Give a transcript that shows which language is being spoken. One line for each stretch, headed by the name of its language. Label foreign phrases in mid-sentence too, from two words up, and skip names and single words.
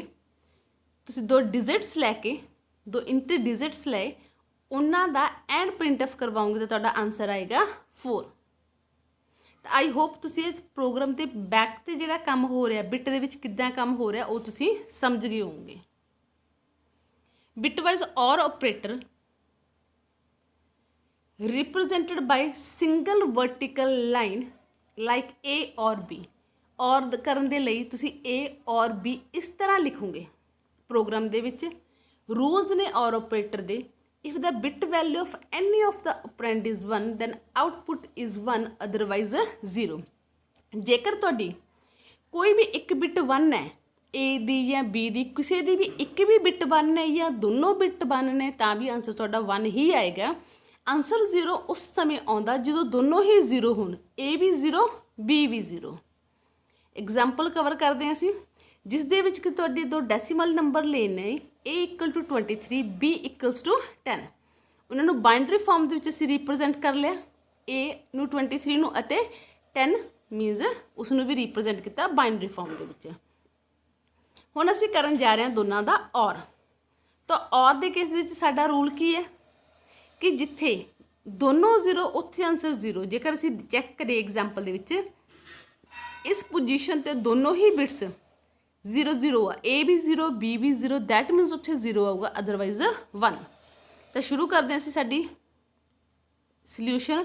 Punjabi: ਤੁਸੀਂ 2 ਡਿਜਿਟਸ ਲੈ ਕੇ, 2
English: inter digits
Punjabi: ਲਏ, ਉਹਨਾਂ ਦਾ
English: and print of
Punjabi: ਕਰਵਾਓਗੇ ਤਾਂ ਤੁਹਾਡਾ ਆਨਸਰ ਆਏਗਾ 4। ਤਾਂ
English: I hope
Punjabi: ਤੁਸੀਂ ਇਸ ਪ੍ਰੋਗਰਾਮ ਦੇ ਬੈਕ 'ਤੇ ਜਿਹੜਾ ਕੰਮ ਹੋ ਰਿਹਾ, ਬਿਟ ਦੇ ਵਿੱਚ ਕਿੱਦਾਂ ਕੰਮ ਹੋ ਰਿਹਾ, ਉਹ ਤੁਸੀਂ ਸਮਝ ਗਏ ਹੋਵੋਗੇ।
English: Bitwise OR operator represented by single vertical line like A or B।
Punjabi: ਔਰ ਕਰਨ ਦੇ ਲਈ ਤੁਸੀਂ A ਔਰ B ਇਸ ਤਰ੍ਹਾਂ ਲਿਖੋਗੇ। ਪ੍ਰੋਗਰਾਮ ਦੇ ਵਿੱਚ ਰੂਲਸ ਨੇ
English: OR operator
Punjabi: ਦੇ।
English: if the bit value of any of the operand is 1 then output is 1, otherwise 0।
Punjabi: ਜੇਕਰ ਤੁਹਾਡੀ ਕੋਈ ਵੀ ਇੱਕ ਬਿਟ 1 ਹੈ, A ਦੀ ਜਾਂ B ਦੀ, ਕਿਸੇ ਦੀ ਵੀ ਇੱਕ ਵੀ ਬਿਟ 1 ਹੈ ਜਾਂ ਦੋਨੋਂ ਬਿਟ 1 ਨੇ, ਤਾਂ ਵੀ ਆਨਸਰ ਤੁਹਾਡਾ 1 ਹੀ ਆਏਗਾ। ਆਨਸਰ 0 ਉਸ ਸਮੇਂ ਆਉਂਦਾ ਜਦੋਂ ਦੋਨੋਂ ਹੀ 0 ਹੋਣ, A ਵੀ 0 B ਵੀ 0। ਐਗਜ਼ਾਮਪਲ ਕਵਰ ਕਰਦੇ ਹਾਂ ਅਸੀਂ, ਜਿਸ ਦੇ ਵਿੱਚ ਕਿ ਤੁਹਾਡੇ ਦੋ
English: decimal number
Punjabi: ਲੈਣੇ
English: A equal to 23 B equals to 10।
Punjabi: ਉਹਨਾਂ ਨੂੰ
English: binary form
Punjabi: ਦੇ ਵਿੱਚ ਅਸੀਂ ਰਿਪਰੈਜ਼ੈਂਟ ਕਰ ਲਿਆ, A ਨੂੰ 23 ਨੂੰ ਅਤੇ 10 ਮੀਨਸ ਉਸ ਨੂੰ ਵੀ ਰਿਪਰੈਜ਼ੈਂਟ ਕੀਤਾ
English: binary form
Punjabi: ਦੇ ਵਿੱਚ। ਹੁਣ ਅਸੀਂ ਕਰਨ ਜਾ ਰਹੇ ਹਾਂ ਦੋਨਾਂ ਦਾ ਔਰ। ਤਾਂ ਔਰ ਦੇ ਕੇਸ ਵਿੱਚ ਸਾਡਾ ਰੂਲ ਕੀ ਹੈ, ਕਿ ਜਿੱਥੇ ਦੋਨੋਂ 0 ਉੱਥੇ ਆਂਸਰ 0। ਜੇਕਰ ਅਸੀਂ ਚੈੱਕ ਕਰੀਏ ਐਗਜ਼ਾਮਪਲ ਦੇ ਵਿੱਚ ਇਸ ਪੋਜ਼ੀਸ਼ਨ ਤੇ ਦੋਨੋਂ ਹੀ ਬਿਟਸ 0 0 ਆ, ਏ ਵੀ 0 ਬੀ ਵੀ 0,
English: that means
Punjabi: ਉੱਥੇ 0 ਆਊਗਾ, ਅਦਰਵਾਈਜ਼ 1।
Hindi: तो शुरू करते हैं
Punjabi: ਅਸੀਂ ਸਾਡੀ
Hindi: सल्यूशन।